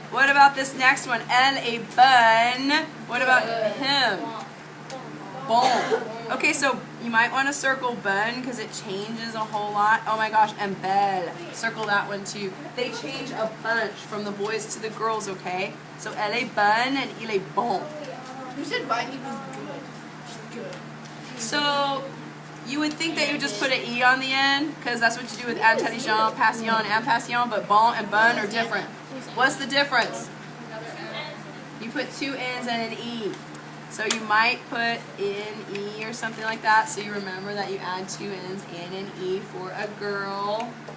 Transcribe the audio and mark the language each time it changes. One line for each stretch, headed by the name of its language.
English: What about this next one?
French: Elle est bonne.
English: What about him? Bon. Okay, so you might want to circle bonne because it changes a whole lot. Oh my gosh, and Belle. Circle that one too. They change a bunch from the boys to the girls, okay? So
French: elle est bonne
English: and
French: il est bon.
English: Who said bonne equals good? So you would think that you would just put an E on the end because that's what you do with intelligent, patient, impatient, but bon and bonne are different. What's the difference? You put two N's and an E. So you might put N-E or something like that so you remember that you add two N's and an E for a girl.